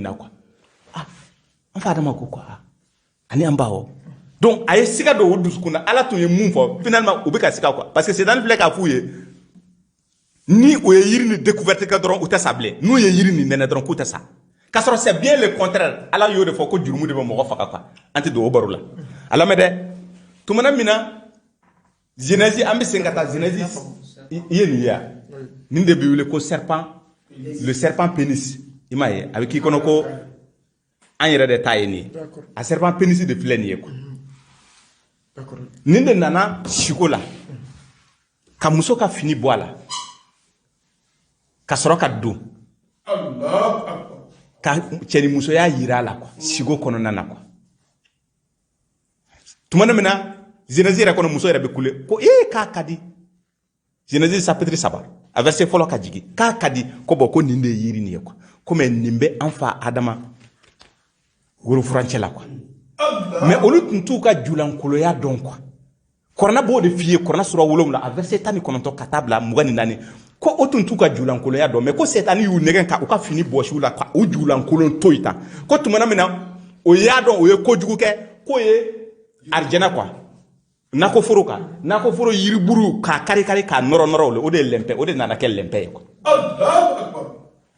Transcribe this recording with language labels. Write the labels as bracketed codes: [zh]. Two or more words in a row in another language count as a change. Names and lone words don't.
[bm] na quoi an fa adama ko quoi ani an ba Hawa donc a ye siga dɔ o dusukun na ala tun ye mun fɔ finalement u bɛ ka siga quoi [fr] parce que [bm] setani filɛ k'a f'u ye ni o ye yiri ni découverte kɛ dɔrɔn u tɛ sa bilen n'u ye yiri ni nɛnɛ dɔrɔn k'u tɛ sa k'a sɔrɔ [fr] c'est bien le contraire [bm] ala y'o de fɔ ko jurumu de bɛ mɔgɔ faga quoi an tɛ don o baro la a lamɛn dɛ tumana min na Genèse an bɛ segin ka taa Genèse i ye nin ye yan nin de bɛ wele ko serpent [fr] le serpent pénis [bm] i m'a ye a bɛ k'i kɔnɔ ko an yɛrɛ de ta ye nin ye a [fr] serpent pénis [bm] de filɛ nin ye quoi nin de nana siko la ka muso ka fini bɔ a la ka sɔrɔ ka don ka cɛnimusoya yira a la quoi siko kɔnɔna na quoi tumana min na Genèse yɛrɛ kɔnɔ muso yɛrɛ bɛ kule ko k'a ka di Genèse chapitre 3 a verset fɔlɔ ka jigin k'a ka di ko bon ko nin de ye yiri nin ye quoi ko mais nin bɛ an fa Adama woro furancɛ la quoi mais olu tun t'u ka julankoloya dɔn quoi Kuranɛ b'o de f'i ye Kuranɛ sura 7 a verset 19 ka taa bila 24 ko o tun t'u ka julankoloya dɔn mais ko setani y'u nɛgɛn ka u ka fini bɔsiw la ka u julankolon to yen tan ko tumana min na o y'a dɔn o ye kojugu kɛ k'o ye arijɛnɛ quoi nakɔ foro kan nakɔ foro yiriburu k'a kari k'a nɔrɔ o de ye lɛnpɛ o de nana kɛ lɛnpɛ ye quoi